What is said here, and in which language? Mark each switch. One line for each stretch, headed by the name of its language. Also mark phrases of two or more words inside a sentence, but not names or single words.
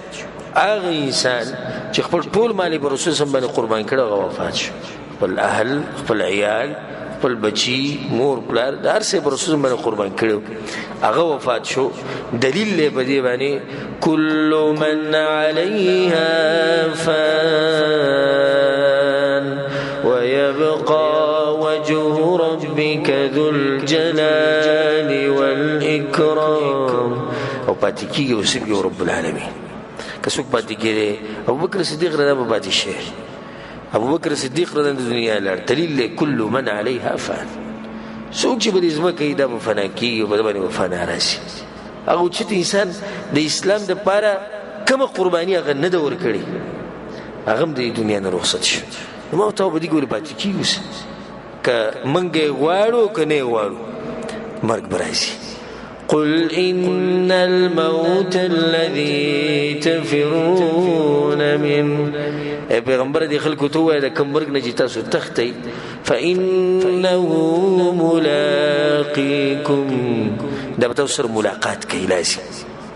Pashto: هغه انسان چې خپل ټول مال په رسول
Arabic: صلی الله علیه وسلم
Pashto: باندې قربان کړ هغه وفات شو. خپل اهل، خپل عیال، خپل بچی، مور، پلار، د هر څه په رسول باندې قربان کړو هغه وفات شو. دلیل یې په دې باندې
Arabic: کل من علیها فان ويبقى وجه ربك ذو الجلال والإكرام.
Pashto: او پاتې کېږي اوسېږي
Arabic: رب العالمین.
Pashto: که څوک پاتې کېږي ابوبکر صدیق
Arabic: رضی الله عنه
Pashto: پاتې شي. ابوبکر صدیق
Arabic: رضی الله عنه
Pashto: د دنیا لاړ. دلیل دی
Arabic: کل من علیها فان.
Pashto: څوک چې په دې ځمکه کې دا به فنا کېږي او په ده باندې به فنا راشي. هغه اوچت انسان د اسلام دپاره کومه قرباني هغه نه ده ورکړې، هغه هم د دنیا نه رخصت شو. نو ما ورته په دې کې ولې پاتې کېږو؟ که موږ یې غواړو که نه یې غواړو مرګ به راځي.
Arabic: قل إن الموت الذي تفرون منه.
Pashto: اے پیغمبر دی خلکو ته ووایه د کوم مرګ نه چې تاسو تښتئ
Arabic: فإنه ملاقیکم،
Pashto: دا به تاسو سره ملاقات کوي لازم.